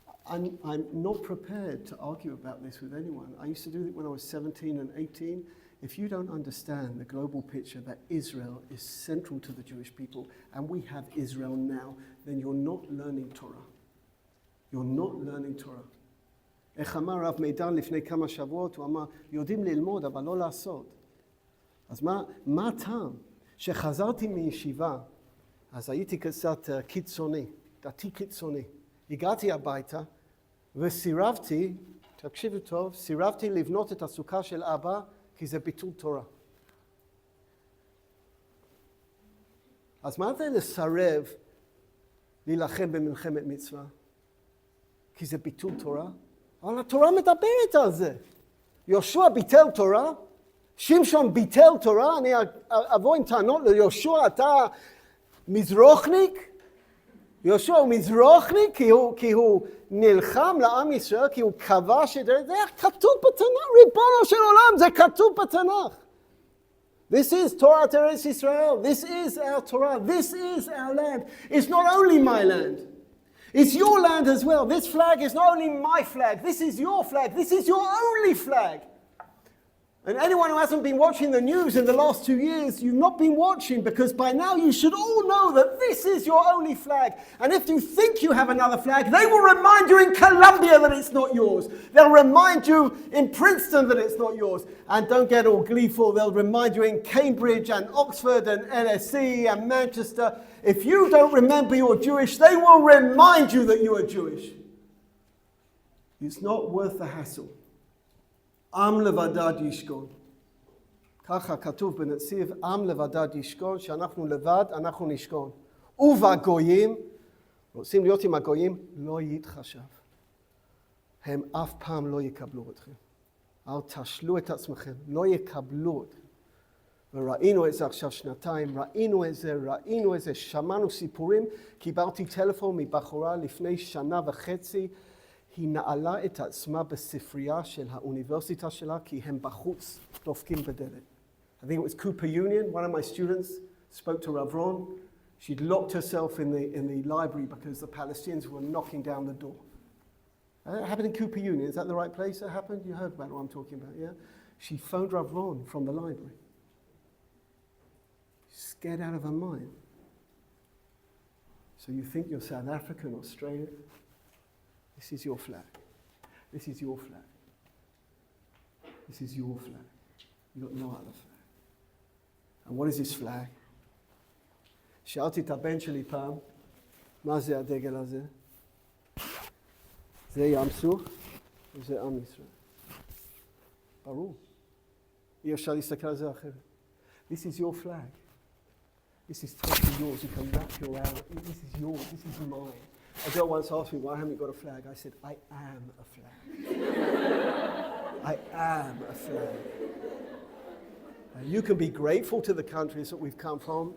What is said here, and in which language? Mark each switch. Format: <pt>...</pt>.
<en>I'm not prepared to argue about this with anyone. I used to do it when I was 17 and 18. If you don't understand the global picture that Israel is central to the Jewish people, and we have Israel now, then you're not learning Torah. You're not learning Torah.</en> <he>איך אמר רב מידן לפני כמה שבועות, הוא אמר, יודעים ללמוד, אבל לא לעשות. אז מה הטעם? שחזרתי מישיבה, אז הייתי קצת קיצוני, דתי קיצוני. הגעתי הביתה, וסירבתי, תקשיבו טוב, סירבתי לבנות את הסוכה של אבא, כי זה ביטול תורה. אז מה זה לסרב להילחם במלחמת מצווה? כי זה ביטול תורה? אבל התורה מדברת על זה. יהושע ביטל תורה, שמשון ביטל תורה, אני אבוא עם טענות ליהושע, אתה מזרוחניק? יהושע הוא מזרוחניק כי הוא נלחם לעם ישראל, כי הוא כבש את זה, זה כתוב בתנ"ך, ריבונו של עולם, זה כתוב בתנ"ך.</he> <en>This is Torah Teres Israel, this is our Torah, this is our land. It's not only my land, it's your land as well. This flag is not only my flag, this is your flag, this is your only flag. And anyone who hasn't been watching the news in the last 2 years, you've not been watching, because by now you should all know that this is your only flag. And if you think you have another flag, they will remind you in Colombia that it's not yours. They'll remind you in Princeton that it's not yours. And don't get all gleeful, they'll remind you in Cambridge and Oxford and LSE and Manchester. If you don't remember you're Jewish, they will remind you that you are Jewish. It's not worth the hassle.</en> <he>עם לבדד ישכון. ככה כתוב בנציב, עם לבדד ישכון, שאנחנו לבד, אנחנו נשכון. ובגויים, רוצים להיות עם הגויים, לא יתחשב. הם אף פעם לא יקבלו אתכם. אל תשלו את עצמכם, לא יקבלו אתכם. וראינו את זה עכשיו שנתיים, ראינו את זה, שמענו סיפורים, קיבלתי טלפון מבחורה לפני שנה וחצי, היא נעלה את עצמה בספרייה של האוניברסיטה שלה, כי הם בחוץ דופקים בדלת.</he> <en>I think it was Cooper Union, one of my students spoke to Rav Ron. She'd locked herself in the library because the Palestinians were knocking down the door. It happened in Cooper Union. Is that the right place that happened? You heard about what I'm talking about, yeah? She phoned Rav Ron from the library. Scared out of her mind. So you think you're South African, Australian? This is your flag. This is your flag. This is your flag. You've got no other flag. And what is this flag?</en> <he>שאלתי את הבן שלי פעם, מה זה הדגל הזה? זה ים סוף וזה עם ישראל. ברור. אי אפשר להסתכל על זה אחרת.</he> <en>This is your flag. This is totally yours. You can wrap your around. This is yours. This is mine. A girl once asked me, why haven't you got a flag? I said, I am a flag. I am a flag. You can be grateful to the countries that we've come from.</en>